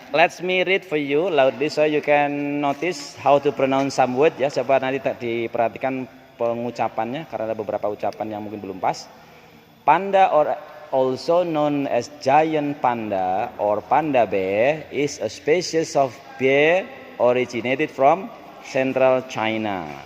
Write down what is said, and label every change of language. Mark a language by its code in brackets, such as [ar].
[en] Let me read for you loudly so you can notice how to pronounce some word ya. [id] Coba nanti diperhatikan pengucapannya karena ada beberapa ucapan yang mungkin belum pas. [en] Panda or also known as giant panda or panda bear is a species of bear originated from central China.